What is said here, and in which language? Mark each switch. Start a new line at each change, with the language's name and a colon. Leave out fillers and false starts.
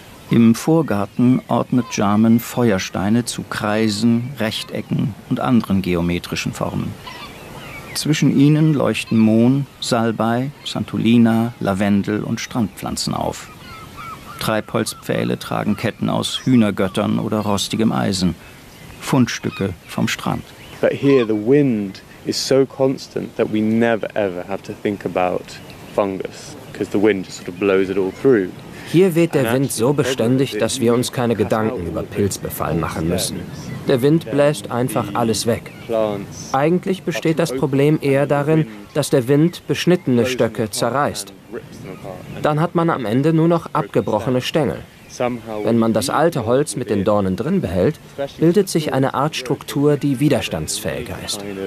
German: Im Vorgarten ordnet Jarman Feuersteine zu Kreisen, Rechtecken und anderen geometrischen Formen. Zwischen ihnen leuchten Mohn, Salbei, Santulina, Lavendel und Strandpflanzen auf. Treibholzpfähle tragen Ketten aus Hühnergöttern oder rostigem Eisen, Fundstücke vom Strand.
English: But here the wind is so constant that we never ever have to think about fungus, because the wind just sort of blows it all through.
German: Hier weht der Wind so beständig, dass wir uns keine Gedanken über Pilzbefall machen müssen. Der Wind bläst einfach alles weg. Eigentlich besteht das Problem eher darin, dass der Wind beschnittene Stöcke zerreißt. Dann hat man am Ende nur noch abgebrochene Stängel. Wenn man das alte Holz mit den Dornen drin behält, bildet sich eine Art Struktur, die widerstandsfähiger ist.